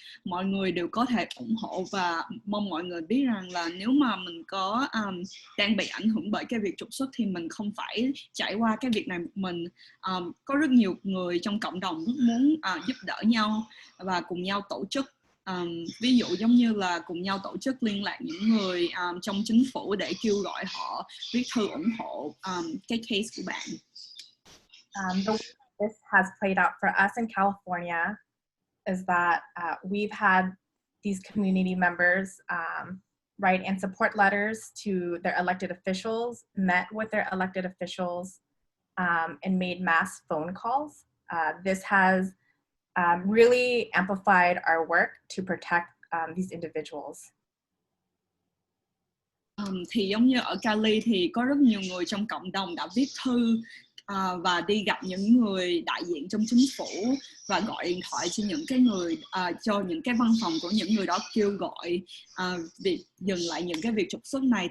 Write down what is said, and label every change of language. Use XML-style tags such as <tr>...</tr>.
<vi>Mọi người đều có thể ủng hộ, và mong mọi người biết rằng là nếu mà mình có đang bị ảnh hưởng bởi cái việc trục xuất thì mình không phải trải qua cái việc này một mình. Có rất nhiều người trong cộng đồng rất muốn giúp đỡ nhau và cùng nhau tổ chức. Ví dụ giống như là cùng nhau tổ chức liên lạc những người trong chính phủ để kêu gọi họ viết thư ủng hộ cái case của bạn.</vi> <en>The way this has played out for us in California is that we've had these community members write and support letters to their elected officials, met with their elected officials, and made mass phone calls. This has really amplified our work to protect these individuals.</en> <vi>Thì giống như ở Cali thì có rất nhiều người trong cộng đồng đã viết thư và đi gặp những người đại diện trong chính phủ và gọi điện thoại cho những cái người cho những cái văn phòng của những người đó kêu gọi việc dừng lại những cái việc trục xuất này.</vi>